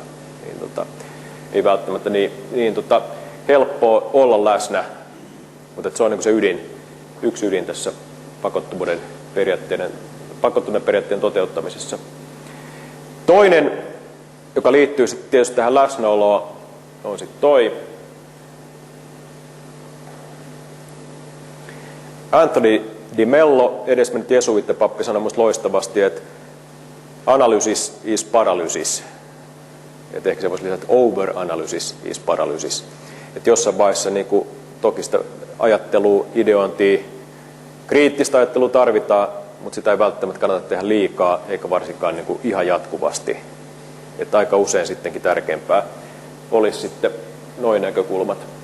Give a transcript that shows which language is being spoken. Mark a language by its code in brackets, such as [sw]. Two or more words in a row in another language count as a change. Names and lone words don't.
[fi] Niin, ei välttämättä niin helppoa olla läsnä, mutta se on niin kuin se yksi ydin tässä pakottomuuden periaatteen toteuttamisessa. Toinen, joka liittyy sitten tietysti tähän läsnäoloon, on sitten toi. Anthony Di Mello, edesmennyt jesuittipappi, sanoi minusta loistavasti, että [en] analysis is paralysis. [fi] Että ehkä se voisi lisätä, että [en] over-analysis is paralysis. [fi] Että jossain vaiheessa niin kuin, toki sitä ajattelua, ideointia, kriittistä ajattelua tarvitaan, mutta sitä ei välttämättä kannata tehdä liikaa, eikä varsinkaan niin kuin ihan jatkuvasti. Että aika usein sittenkin tärkeämpää olisi sitten noin näkökulmat.